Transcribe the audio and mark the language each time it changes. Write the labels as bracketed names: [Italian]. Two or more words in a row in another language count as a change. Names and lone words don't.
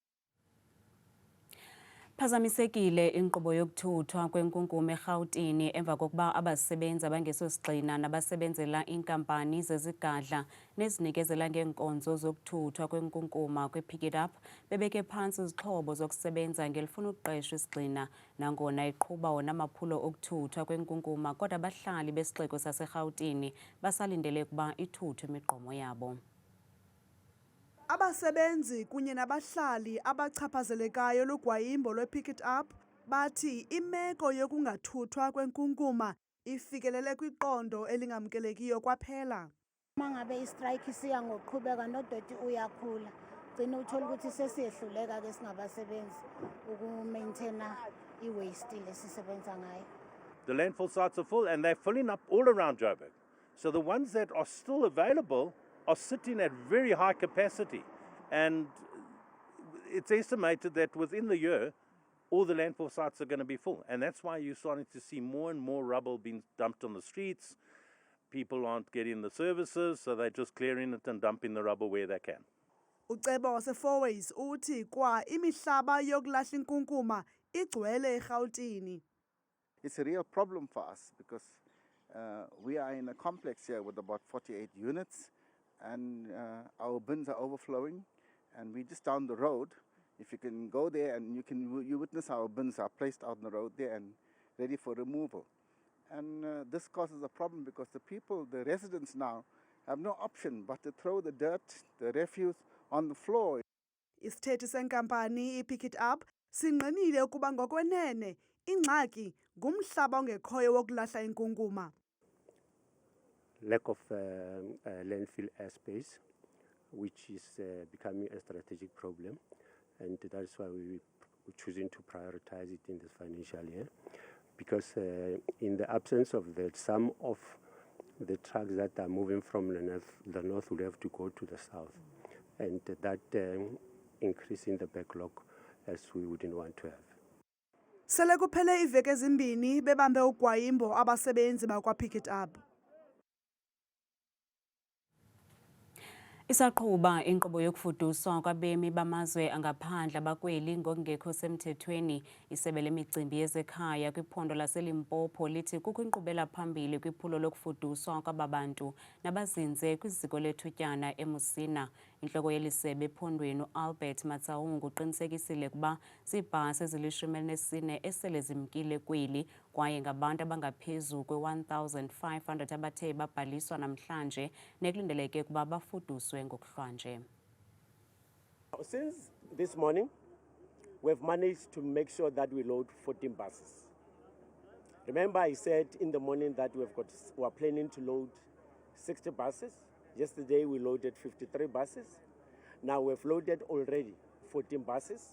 [Xhosa] Phazamisekile inkqubo yokuthuthwa kwenkunkuma eRhawutini emva kokuba abasebenzi abangesosigxina nabasebenzela iinkampani zezigadla nezinikezela ngeenkonzo zokuthuthwa kwenkunkuma kwe-Pick It Up bebeke phantsi izixhobo zokusebenza ngelifuna ukuqeshwa isigxina nangona iqhuba wona amaphulo okuthuthwa kwenkunkuma kodwa abahlali besixeko saseRhawutini basalindele ukuba ithuthwe imigqomo yabo. Abasebenzi kunye nabahlali abachaphazelekayo lugwayimbo lwe-Pick It Up bathi imeko yokungathuthwa kwenkunkuma ifikelele kwiqondo elingamkelekiyo kwaphela. [Zulu] Uma ngabe istrike siya ngokuqhubeka nodoti uyakhula, gcina uthola ukuthi sesiyehluleka ke singabasebenzi ukumaintaina i-waste lesisebenza ngayo. [English] The landfill sites are full and they're filling up all around Joburg. So the ones that are still available are sitting at very high capacity, and it's estimated that within the year all the landfill sites are going to be full, and that's why you're starting to see more and more rubble being dumped on the streets. People aren't getting the services, so they're just clearing it and dumping the rubble where they can. [Xhosa] Ucebo wase-Fourways uthi kwa imihlaba yokulahla inkunkuma igcwele eRhawutini. [English] It's a real problem for us because we are in a complex here with about 48 units. And our bins are overflowing, and we're just down the road. If you can go there and you witness our bins are placed out on the road there and ready for removal. And this causes a problem because the residents now have no option but to throw the dirt, the refuse on the floor. [Xhosa] Isithethi senkampani i-Pick It Up sinqinile ukuba ngokwenene ingxaki ngumhlaba ongekhoyo wokulahla inkunkuma. [English] Lack of landfill airspace, which is becoming a strategic problem, and that's why we're choosing to prioritize it in this financial year, because in the absence of that, some of the trucks that are moving from the north will have to go to the south, and that increasing the backlog as we wouldn't want to have. [Xhosa] Sele kuphele iveke ezimbini bebambe ugwayimbo abasebenzi bakwa-Pick It Up. Isaqhuba inkqubo yokufuduswa kwabemi bamazwe angaphandle abakweli ngokungekho semthethweni. Isebe lemicimbi yezekhaya kwiphondo laseLimpopo lithi kukho inkqubela phambili kwiphulo lokufuduswa kwababantu nabazinze kwiziko lethutyana eMusina. Intloko yelisebe ephondweni uAlbert Matsaungu uqinisekisile ukuba ziibhasi ezili-14 esele zimkile kweli kwaye ngabantu abangaphezu kwe-1,500 abathe babhaliswa namhlanje nekulindeleke ukuba bafuduswe ngokuhlwanje. [English] Since this morning, we've managed to make sure that we load 14 buses. Remember, I said in the morning that we're planning to load 60 buses. Yesterday, we loaded 53 buses. Now we've loaded already 14 buses.